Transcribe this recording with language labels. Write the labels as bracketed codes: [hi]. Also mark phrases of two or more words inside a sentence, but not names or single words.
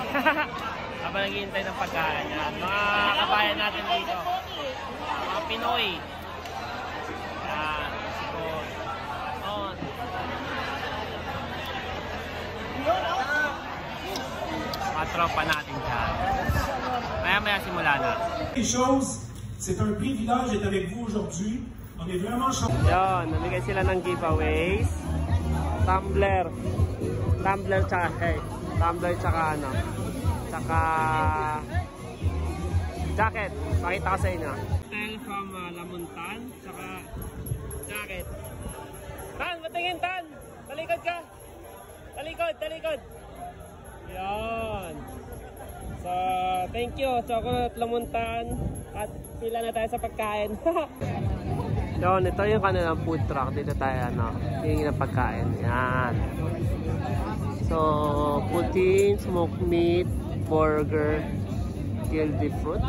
[tl] Habang naghihintay ng pagkain yan. Mga kabayan natin dito, mga Pinoy. Yan, siguro. On. Mga tropa natin dyan. Maya-maya simula na. [fr] C'est un privilège d'être avec vous aujourd'hui. On est vraiment chanceux. [tl] Yan, namigay sila ng giveaways. Tumbler. Tumbler tsaka, tumbler tsaka ano. Tsaka jacket. Pakita ko sa inyo. Style from Lamontan. Tsaka jacket. Tan, matingin Tan! Talikod ka! Talikod, talikod! Yan. [en] So, thank you. Chocolate Lamontan. [tl] At pila na tayo sa pagkain. Yan, ito yung kanilang food truck. Dito tayo, ano, hingi ng pagkain. Yan. [en] So, poutine, smoked meat, burger, gildy fruits.